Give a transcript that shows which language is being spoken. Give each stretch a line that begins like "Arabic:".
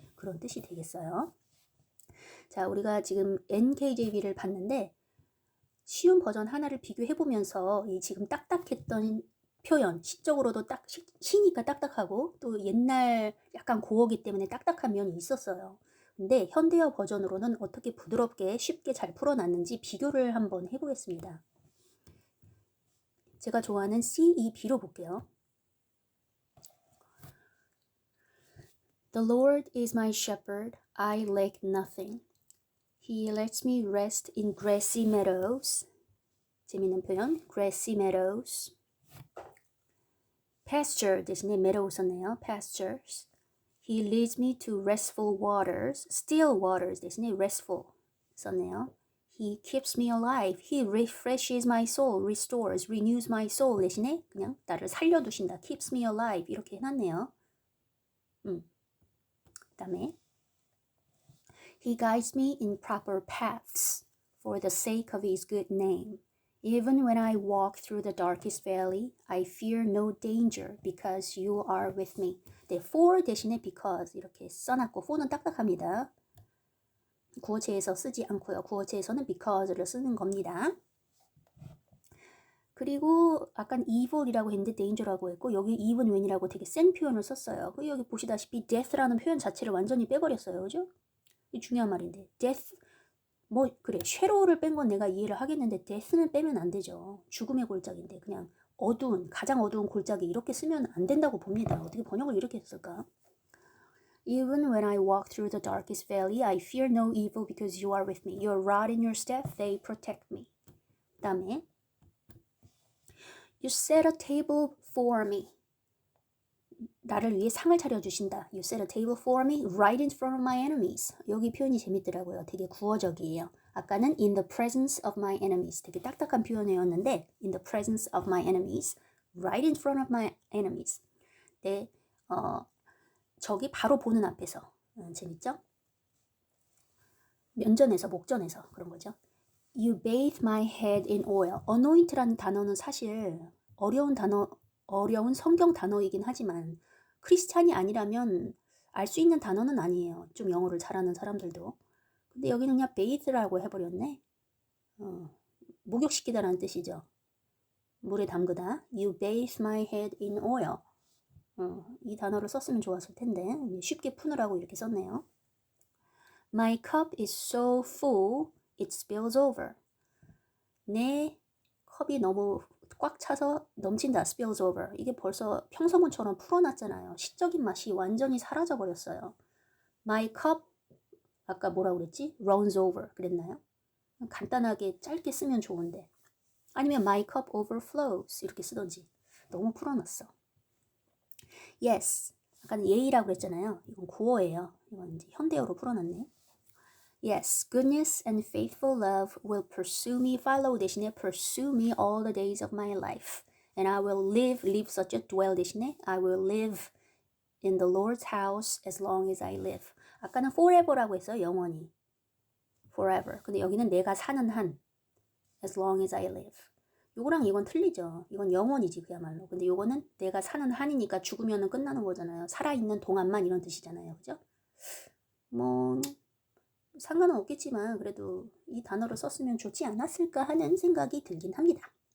Korean: 그런 뜻이 되겠어요. 자, 우리가 지금 NKJV를 봤는데 쉬운 버전 하나를 비교해보면서 이 지금 딱딱했던 표현, 시적으로도 시니까 딱딱하고 또 옛날 약간 고어기 때문에 딱딱한 면이 있었어요. 근데 현대어 버전으로는 어떻게 부드럽게 쉽게 잘 풀어놨는지 비교를 한번 해보겠습니다. 제가 좋아하는 C, E, B로 볼게요.
English: The Lord is my shepherd, I lack nothing. He lets me rest in grassy meadows.
Korean: 재밌는 표현, grassy meadows. pasture 대신에 meadow 썼네요.
English: pastures. He leads me to restful waters. still waters
Korean: 대신에 restful 썼네요.
English: He keeps me alive. He refreshes my soul.
Korean: restores, renews my soul 대신에 그냥 나를 살려두신다.
English: keeps me alive
Korean: 이렇게 해놨네요. 그 다음에
English: He guides me in proper paths for the sake of his good name. Even when I walk through the darkest valley, I fear no danger because you are with me.
Korean: 네, for 대신에 because 이렇게 써놨고 for는 딱딱합니다. 구어체에서 쓰지 않고요. 구어체에서는 because를 쓰는 겁니다. 그리고 아까 evil이라고 했는데 danger라고 했고 여기 even when이라고 되게 센 표현을 썼어요. 여기 보시다시피 death라는 표현 자체를 완전히 빼버렸어요. 그죠? 이 중요한 말인데 death 뭐 그래 쉐로를 뺀 건 내가 이해를 하겠는데 death는 빼면 안 되죠. 죽음의 골짜기인데 그냥 어두운 가장 어두운 골짜기 이렇게 쓰면 안 된다고 봅니다. 어떻게 번역을 이렇게 했을까?
English: Even when I walk through the darkest valley, I fear no evil because you are with me. Your rod and your staff, they protect me. 그 다음에 You set a table for me.
Korean: 나를 위해 상을 차려주신다.
English: You set a table for me right in front of my enemies.
Korean: 여기 표현이 재밌더라고요. 되게 구어적이에요.
English: 아까는 in the presence of my enemies.
Korean: 되게 딱딱한 표현이었는데
English: in the presence of my enemies. right in front of my enemies.
Korean: 네, 저기 바로 보는 앞에서. 재밌죠? 면전에서, 목전에서 그런 거죠.
English: You bathe my head in oil.
Korean: anoint라는 단어는 사실 어려운 성경 단어이긴 하지만 크리스찬이 아니라면 알 수 있는 단어는 아니에요. 좀 영어를 잘하는 사람들도. 근데 여기는 그냥 bathe라고 해버렸네. 목욕시키다라는 뜻이죠. 물에 담그다.
English: You bathe my head in oil.
Korean: 이 단어를 썼으면 좋았을 텐데 쉽게 푸느라고 이렇게 썼네요.
English: My cup is so full, it spills over.
Korean: 내 컵이 너무 꽉 차서 넘친다.
English: spills over.
Korean: 이게 벌써 평서문처럼 풀어놨잖아요. 시적인 맛이 완전히 사라져버렸어요. My cup, 아까 뭐라고 그랬지? runs over 그랬나요? 간단하게 짧게 쓰면 좋은데 아니면
English: my cup overflows
Korean: 이렇게 쓰던지. 너무 풀어놨어. Yes. 아까는 예의라고 그랬잖아요. 이건 구어예요. 이건 이제 현대어로 풀어놨네.
English: Yes, goodness and faithful love will pursue me. Follow 대신에 pursue me all the days of my life. And I will live such a dwell 대신에 I will live in the Lord's house as long as I live.
Korean: 아까는 forever라고 했어요. 영원히. forever. 근데 여기는 내가 사는 한
English: as long as I live.
Korean: 요거랑 이건 틀리죠. 이건 영원이지 그야말로. 근데 요거는 내가 사는 한이니까 죽으면은 끝나는 거잖아요. 살아있는 동안만 이런 뜻이잖아요. 그죠? 뭐 상관은 없겠지만 그래도 이 단어를 썼으면 좋지 않았을까 하는 생각이 들긴 합니다.